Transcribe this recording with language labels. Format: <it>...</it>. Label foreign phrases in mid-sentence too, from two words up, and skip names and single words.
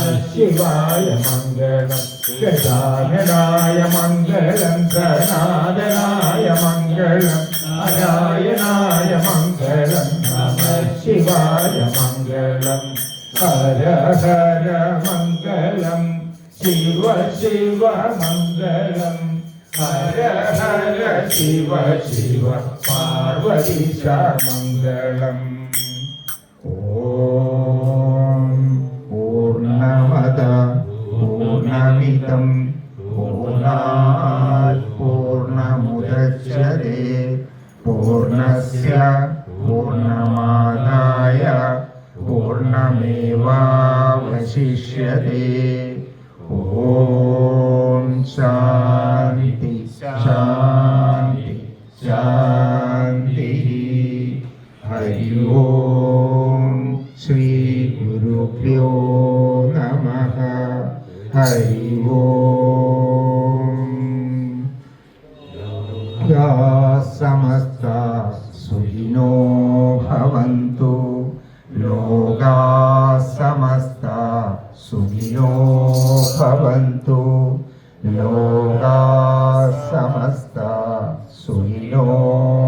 <sa>ശിവായ മംഗളം ഗജാനനായ മംഗളം സനാതനായ മംഗളം നാരായണായ മംഗളം നമഃ ശിവായ മംഗളം ഹര ഹര മംഗളം ശിവ ശിവ മംഗളം ഹര ഹര ശിവ ശിവ പാർവതീശ മംഗളം ഓം പൂർണ്ണമദ പൂർണ്ണമിദം പൂർണ്ണാത് പൂർണ്ണമുദച്യതേ പൂർണ്ണസ്യ പൂർണ്ണമാദായ പൂർണ്ണമേവാവശിഷ്യതേ ഓം ശാന്തി ശാന്തി ശാന്തി ഹരി ഓം ശ്രീ ഗുരുഭ്യോ നമഃ ഹരി ഓം യാ സമസ്ത സുഖിനോ ഭവന്തു ലോകാ സമസ്ത സുഖിനോ ഭവന്തു ലോകാ സമസ്ത സുഖിനോ</sa>